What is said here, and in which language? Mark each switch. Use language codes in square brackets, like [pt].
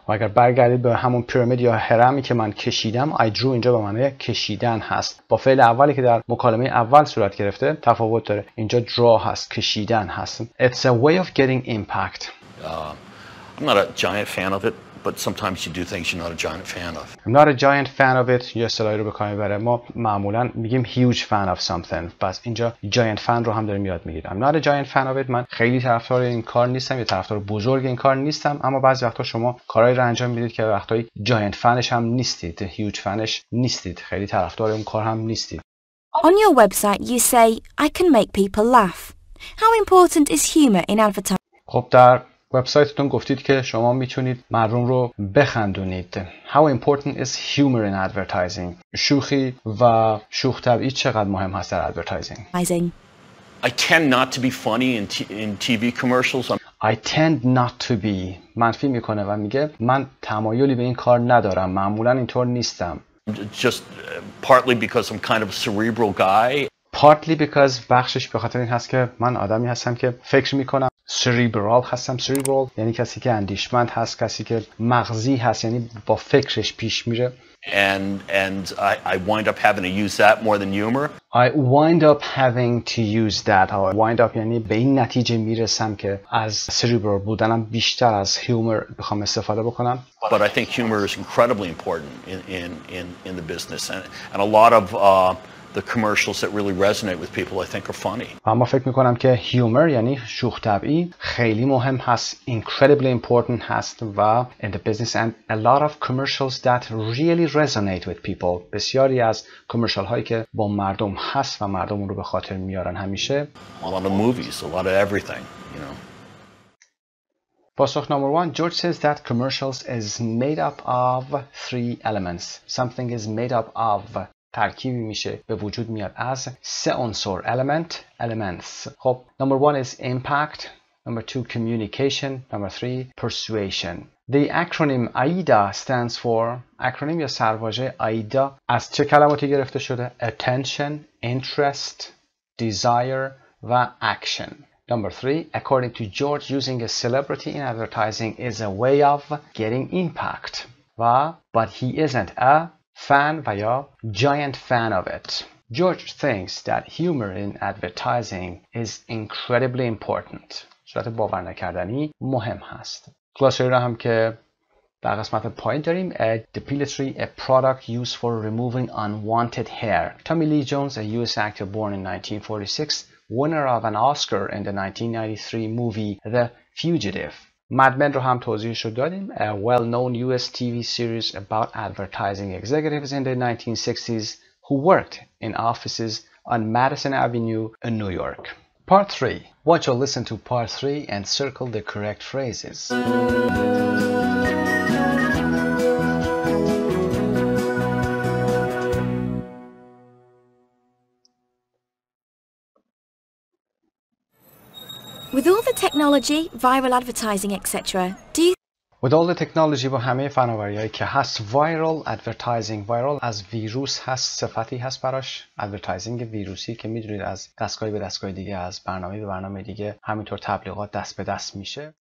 [fa] و اگر برگردید به همون پیرامید یا هرمی که من کشیدم [en] I drew [fa] اینجا به معنای کشیدن هست. با فعل اولی که در مکالمه اول صورت گرفته تفاوت داره. اینجا draw هست، کشیدن هست. [en] It's a way of getting impact. I'm not a giant fan of it, but sometimes you do things you're not a giant fan of. I'm not a giant fan of it. [fa] یه اصطلاحی رو به کار میبره. ما معمولا میگیم [en] huge fan of something. [fa] پس اینجا [en] giant fan [fa] رو هم داریم یاد میگیریم. [en] I'm not a giant fan of it. [fa] من خیلی طرفدار این کار نیستم، یا طرفدار بزرگ این کار نیستم، اما بعضی وقتا شما کارهایی رو انجام میدید که وقتایی [en] giant fan [fa] ش هم نیستید، [en] huge fan [fa] ش نیستید، خیلی طرفدار اون کار هم نیستید. [en] On your website you say I can make people laugh. How important is humor in advertising? [fa] خب در وبسایتتون گفتید که شما میتونید مردم رو بخندونید. [en] How important is humor in advertising? [fa] شوخی و شوخ طبعی چقدر مهم هست در advertising؟ [en] I tend not to be funny in TV commercials. I tend not to be. [fa] منفی میکنه و میگه من تمایلی به این کار ندارم. معمولا اینطور نیستم. [en] Just partly because I'm kind of a cerebral guy. Partly because [fa] بخشش به خاطر این هست که من آدمی هستم که فکر میکنم. cerebral هستم. cerebral یعنی کسی که اندیشمند هست، کسی که مغزی هست، یعنی با فکرش پیش میره. [en] And I wind up having to use that more than humor. I wind up having to use that. Wind up [fa] یعنی به این نتیجه میرسم که از cerebral بودنم بیشتر از humor بخوام استفاده بکنم. [en] But I think humor is incredibly important in the business, and a lot of the commercials that really resonate with people I think are funny. [fa] اما فکر میکنم که humor یعنی شوخ طبعی خیلی مهم هست، [en] incredibly important [fa] هست و [en] in the business, and a lot of commercials that really resonate with people. [fa] بسیاری از کامرشال هایی که با مردم هست و مردم اون رو به خاطر میارن همیشه. [en] A lot of movies, a lot of everything, you know. [fa] پاسخ [en] number 1, George says that commercials is made up of 3 elements. Something is made up of [fa] ترکیبی میشه به وجود میاد از 3 عنصر elements. خب [en] number 1 is impact, number 2 communication, number 3 persuasion. The acronym AIDA stands for acronym [fa] یا سرواژه [en] AIDA [fa] از چه کلماتی گرفته شده؟ [en] attention, interest, desire و action. Number 3, according to George, using a celebrity in advertising is a way of getting impact. But he isn't a fan [fa] و یا [en] giant fan of it. George thinks that humor in advertising is incredibly important. [fa] صورت باور نکردنی مهم هست. گلاسری را هم که در قسمت پایین داریم. [en] A depilatory, a product used for removing unwanted hair. Tommy Lee Jones, a US actor born in 1946, winner of an Oscar in the 1993 movie The Fugitive. [fa] مدمن رو هم توضیحش رو دادیم. [en] A well-known US TV series about advertising executives in the 1960s who worked in offices on Madison Avenue in New York. Part 3. Want you to listen to part 3 and circle the correct phrases. With all the technology, viral advertising, etc., do you With all the technology [fa] با همه فناوری‌هایی که هست [en] viral advertising [fa] viral از ویروس هست صفتی هست براش advertising ویروسی که میدونید از دستگاهی به دستگاه دیگه از برنامه به برنامه دیگه همینطور تبلیغات دست به دست میشه